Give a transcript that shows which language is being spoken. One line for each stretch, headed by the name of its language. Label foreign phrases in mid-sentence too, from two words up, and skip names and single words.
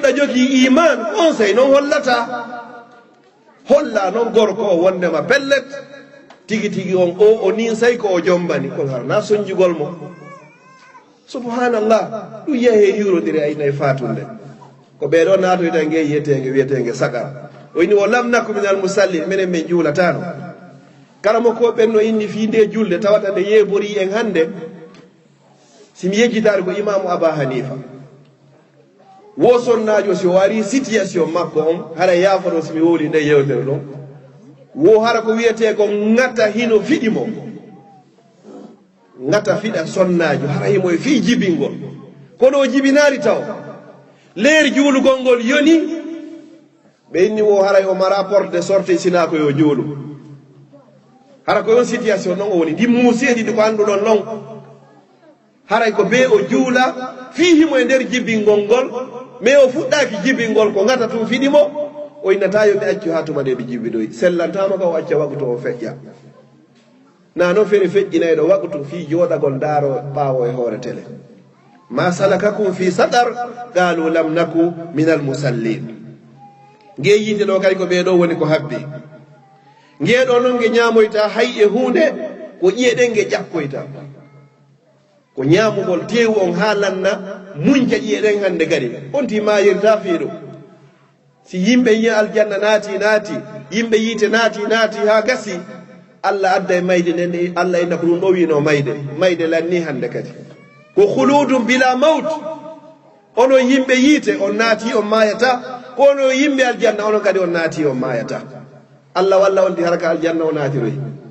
Fula: ɗa jogii iman on sey noon hollata holla noon gorko o wondema pellet tigi tigi on o nin say ko o jombani ko harna soñjugol mo subhanallah ɗum yeehe hiwrodiri aynayi fatunde ko ɓeɗo natoyta nge yiyetege wiyetege sagar o inni o
Arabic: لم نك من المصلين
Fula: minen min juulatano karamo ko ɓenno inni fi nde julde tawata nde yeebori en hande simi yejjitare ko imamu aba hanifa wo sonnajo si o wari situation makko on hara yaafa ɗo simi wowli nde yewtere ɗon wo hara ko wiyete ko ngata hino fiɗimo ngata fiɗa sonnajo hara himo e fi jibingol kono o jibinari taw leer juulugol ngol yoni ɓe inni wo haray o mara
French: porte de sortie
Fula: sina ko yo juulu hara ko yon situation noon o woni ndi muuseeɗi ɗi ko annduɗon noon haray ko be o juula fii himo e nder jibingol ngol mais o fuɗɗaki jibingol ko ngata tum fiɗimo o innata yo ɓe accu ha tuma nde ɓe jibidoyi sellantama ka o acca waktu o feƴƴa na noon feri feƴƴinayɗo waktu fi jooɗagol daaro ɓaawo e hoore télé
Arabic: ما سلككم في سقر قالوا لم نك من المصلين
Fula: nge yiide ɗo kadi ko ɓeeɗo woni ko habbi ngeɗo noon nge ñamoyta hay e hunde ko ƴiyeɗen nge ƴakkoyta ko ñamugol tewu on haalanna muñca ƴiyeɗen hande kadi on ti mayirta fiiɗo si yimɓe yi aljanna naati yimɓe yiite naati ha gasi Allah adda e mayde nden Allah inna ko ɗum ɗo wino mayde lanni hande kadi ko
Arabic: خلود بلا موت
Fula: ono yimɓe yiite on naati on mayata kono yimɓe aljanna onon kadi on naati on mayata Allah walla on di haraka aljanna o naatiroy